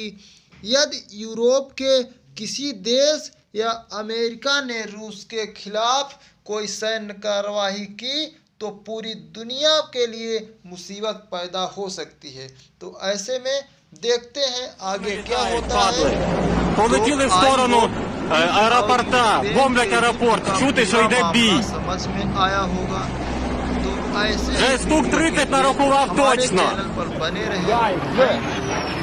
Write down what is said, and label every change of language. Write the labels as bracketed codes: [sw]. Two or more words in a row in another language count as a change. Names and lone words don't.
[hi] यदि यूरोप के किसी देश या अमेरिका ने रूस के खिलाफ कोई सैन्य कार्रवाई की तो पूरी दुनिया के लिए मुसीबत पैदा हो सकती है। तो ऐसे में देखते हैं आगे क्या होता है। [uk] Полетіли в сторону аеропорта, бомблять аеропорт, чути, що йде бій. [hi] समझ में आया होगा। तो ऐसे [uk] Вже штук 30 нарахував [hi] हमारे [uk] точно. [hi] चैनल पर बने रहें।